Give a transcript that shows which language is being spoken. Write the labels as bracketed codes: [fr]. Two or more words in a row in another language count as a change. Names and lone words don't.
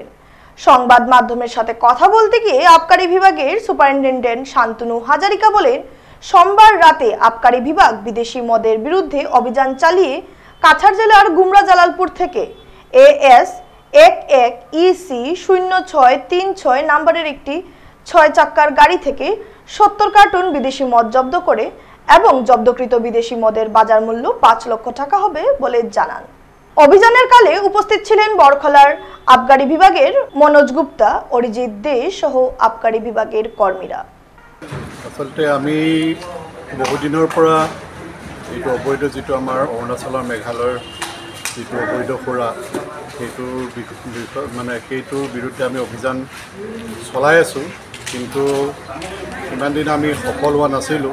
[bn] সংবাদ মাধ্যমের সাথে কথা বলতে গিয়ে আবকারি বিভাগের সুপারিনটেনডেন্ট শান্তনু হাজারিকা বলেন, সোমবার রাতে আবকারি বিভাগ বিদেশি মদের বিরুদ্ধে অভিযান চালিয়ে কাছাড় জেলার গুমরা জালালপুর থেকে AS 11EC0636 নম্বরের একটি 6 চাকার গাড়ি থেকে 70 কার্টুন বিদেশি মদ জব্দ করে এবং জব্দকৃত বিদেশি মদের বাজার মূল্য 5 লক্ষ টাকা হবে বলে জানান। অভিযানের কালে উপস্থিত ছিলেন বরখলার আবকারি বিভাগের মনোজ গুপ্তা, অরিজিৎ দে সহ আবকারি বিভাগের কর্মীরা। [as] আসলতে আমি বহুদিনৰ পৰা এইটো অবৈধ যিটো আমাৰ অৰুণাচলৰ মেঘালয়ৰ যিটো অবৈধ সুৰা সেইটোৰ বিৰুদ্ধে আমি অভিযান চলাই আছোঁ, কিন্তু ইমান দিন আমি সফল হোৱা নাছিলোঁ।